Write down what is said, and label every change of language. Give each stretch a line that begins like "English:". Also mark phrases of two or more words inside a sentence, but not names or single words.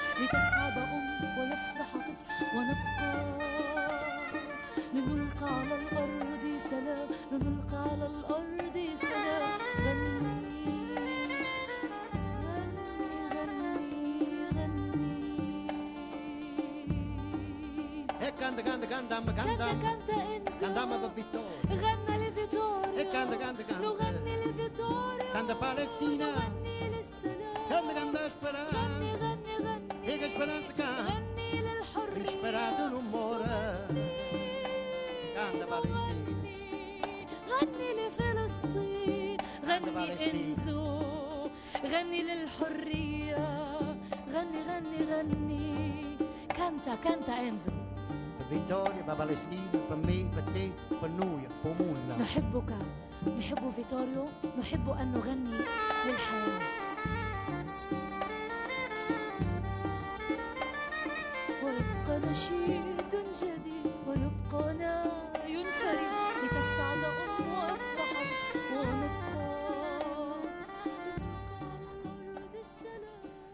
Arabic: لتسعد ويفرح طفل ونبقى لنلقى على الأرض سلام، لنلقى على الأرض سلام. غني
Italian: Canta, canta, canta, canta, cantiamo per vittoria.
Arabic: غنى لفيتوريو
Italian: Canta, canta, canta,
Arabic: نغني لفيتوريو
Italian: canta Palestina.
Arabic: نغني للسلام.
Italian: Canta, canta speranza.
Arabic: غني غني
Italian: E che speranza canta.
Arabic: غني للحرية.
Italian: Sperato non muore. Canta Palestina.
Arabic: غني لفلسطين، غني فلسطين. انزو، غني للحرية. غني غني غني
Italian: canta canta
Arabic: انزو.
Italian: Per vittoria, per Palestina, per me, per te, per noi, per nulla.
Arabic: نحبك، نحب فيتوريو، نحب أن نغني للحياة. ويبقى نشيد جديد، ويبقى ناي فريد لتسعد ويفرح ونبقى لأرض السلام.